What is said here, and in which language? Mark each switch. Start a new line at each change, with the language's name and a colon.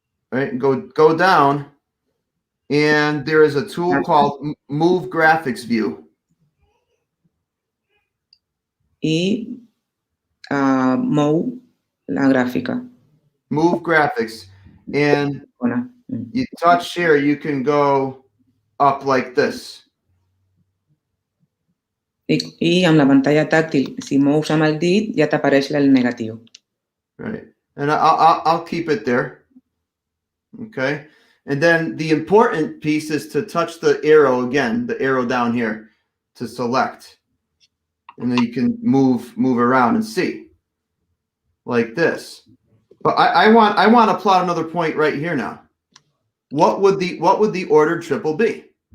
English: Right, go down, and there is a tool called Move Graphics View.
Catalan: I mou la gràfica.
English: Move Graphics. And you touch here, you can go up like this.
Catalan: I amb la pantalla tàctil, si mous amb el dit, ja t'apareix el negatiu.
English: Right. And I'll keep it there. Okay. And then the important piece is to touch the arrow again, the arrow down here to select. And then you can move around and see like this. But I want to plot another point right here now. What would the ordered triple be?